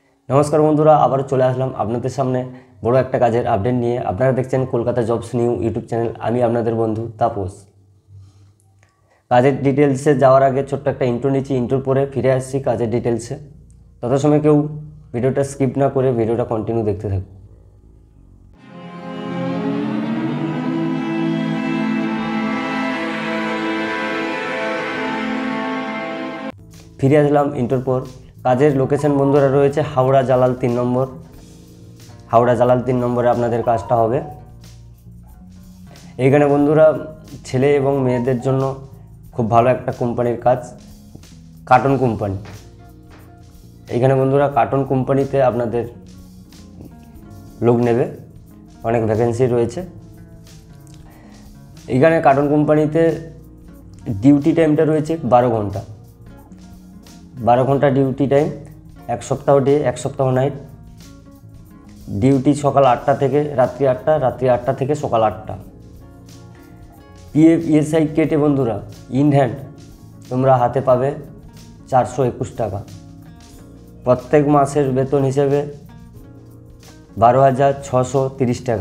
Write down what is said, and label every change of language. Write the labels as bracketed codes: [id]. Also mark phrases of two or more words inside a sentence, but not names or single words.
[bn] নমস্কার বন্ধুরা আবার চলে আসলাম আপনাদের সামনে বড় এক কাজের আপডেট নিয়ে। আপনারা দেখছেন কলকাতা জবস নিউ ইউটিউব চ্যানেল। আমি আপনাদের বন্ধু তাপস। কাজের ডিটেলসে যাওয়ার আগে ছোট্ট এক ইন্ট্রো নিচ্ছি, ইন্ট্রোর পরে ফিরে আসছি কাজের ডিটেলসে। তত সময় কেউ ভিডিওটা স্কিপ না করে ভিডিওটা কন্টিনিউ দেখতে থাকুন। ফিরে আসলাম ইন্ট্রোর পর। কাজের লোকেশন বন্ধুরা রয়েছে হাওড়া জালাল 3 নম্বর। হাওড়া জালাল 3 নম্বরে আপনাদের কাজটা হবে। এইখানে বন্ধুরা ছেলে এবং মেয়েদের জন্য খুব ভালো একটা কোম্পানির কাজ, কার্টন কোম্পানি। এইখানে বন্ধুরা কার্টন কোম্পানিতে আপনাদের লোক নেবে, অনেক ভ্যাকেন্সি রয়েছে। এইখানে কার্টন কোম্পানিতে [en] duty timeটা [bn] রয়েছে 12 ঘণ্টা। 12 ঘণ্টা [en] duty time, [bn] এক সপ্তাহ ডে এক সপ্তাহ নাইট। ডিউটি সকাল 8টা থেকে রাত্রি 8টা, রাত্রি 8টা থেকে সকাল 8টা। পিএফ ইএসআই কেটে বন্ধুরা [en] in hand [bn] তোমরা হাতে পাবে 421 টাকা। প্রত্যেক মাসের বেতন হিসেবে 12,630 টাকা।